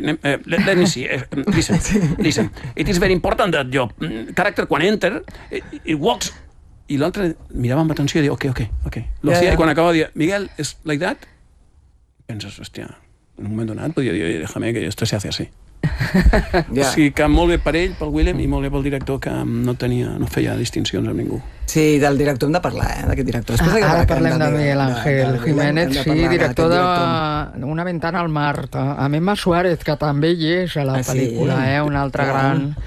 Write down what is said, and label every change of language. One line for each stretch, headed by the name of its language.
English: let me see, listen, it is very important that your character, when enter, it walks...
Catalan: I l'altre mirava amb atenció i diu, ok.
Spanish: Lo hacía,
Catalan: i quan acaba diu, Miguel,
English: it's like that?
Catalan: Penses, hòstia, en un moment donat podia dir,
Spanish: déjame que esto se hace así.
English: Yeah.
Catalan: O sigui que molt bé per ell, pel Willem, i molt bé pel director, que no feia distincions amb ningú. Sí, del director hem de parlar, d'aquest director. Ara parlem de Miguel Ángel Jiménez, sí, director d'Una ventana al mar. A Emma Suárez, que també hi és a la pel·lícula, una altra gran.